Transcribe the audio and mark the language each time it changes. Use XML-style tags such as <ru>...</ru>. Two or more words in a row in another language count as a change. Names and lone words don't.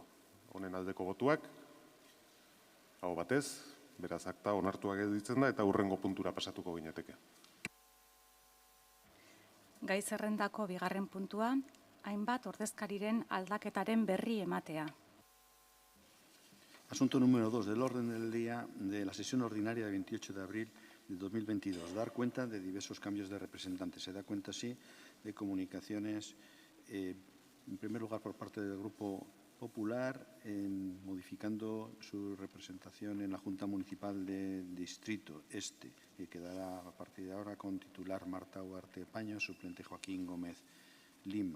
<eu>Honen aldeko botuak, hau batez, beraz akta onartuak editzen da eta hurrengo puntura pasatuko ginateke. Gai zerrendako bigarren puntua, hainbat ordezkariren aldaketaren berri ematea.</eu> <es>Asunto número 2 del orden del día de la sesión ordinaria del 28 de abril del 2022. Dar cuenta de diversos cambios de representantes. Se da cuenta, sí, de comunicaciones, en primer lugar, por parte del Grupo Popular, modificando su representación en la Junta Municipal de Distrito Este, que quedará a partir de ahora con titular Marta Huarte Paño, suplente Joaquín Gómez Lima.</es>